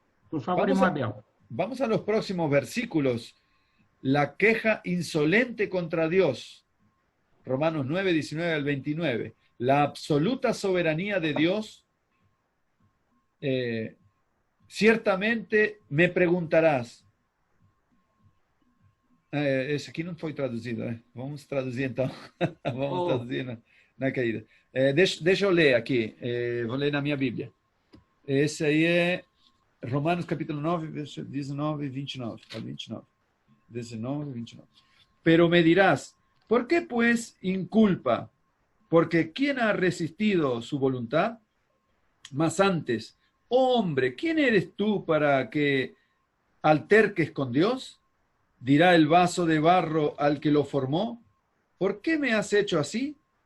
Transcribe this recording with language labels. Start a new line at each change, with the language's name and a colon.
Portuguese: Por favor, irmão Abel.
Spanish: Vamos a los próximos versículos. La queja insolente contra Dios. Romanos 9, 19 al 29. La absoluta soberanía de Dios. Ciertamente me preguntarás.
Portuguese: Esse aqui não foi traduzido, né? Vamos traduzir então. Vamos traduzir na caída. Deixa eu ler aqui. Vou ler na minha Bíblia. Esse aí é Romanos capítulo 9, verso 19 e 29.
Spanish: 19 y 29. Pero me dirás, ¿por qué pues inculpa? Porque ¿quién ha resistido su voluntad? Mas antes, oh hombre, ¿quién eres tú para que alterques con Dios? Dirá el vaso de barro al que lo formó, ¿por qué me has hecho así?